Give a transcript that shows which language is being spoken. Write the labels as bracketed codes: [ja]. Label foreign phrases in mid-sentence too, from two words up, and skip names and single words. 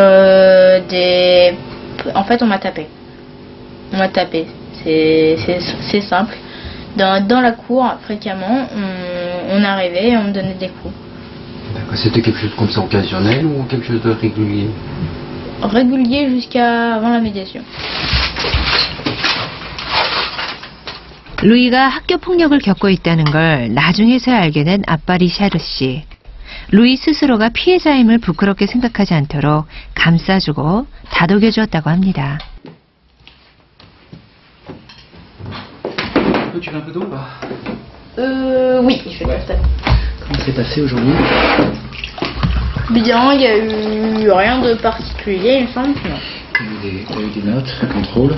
[fr] En fait on m'a tapé. On m'a tapé. C'est simple. Dans la cour, fréquemment, on arrivait et on me donnait des coups. D'accord. C'était quelque chose comme ça occasionnel ou quelque chose de régulier? Régulier jusqu'à avant la médiation. [ko] 루이가 학교 폭력을 겪고 있다는 걸 나중에서야 알게 된 아빠 리샤르 씨. 루이 스스로가 피해자임을 부끄럽게 생각하지 않도록 감싸주고 다독여 주었다고 합니다. [fr] Tu veux un peu d'eau là? Oui, je vais faire ça. Comment s'est passé aujourd'hui? Bien, il n'y a eu rien de particulier, il me semble. Non. Tu as eu des notes, un contrôle?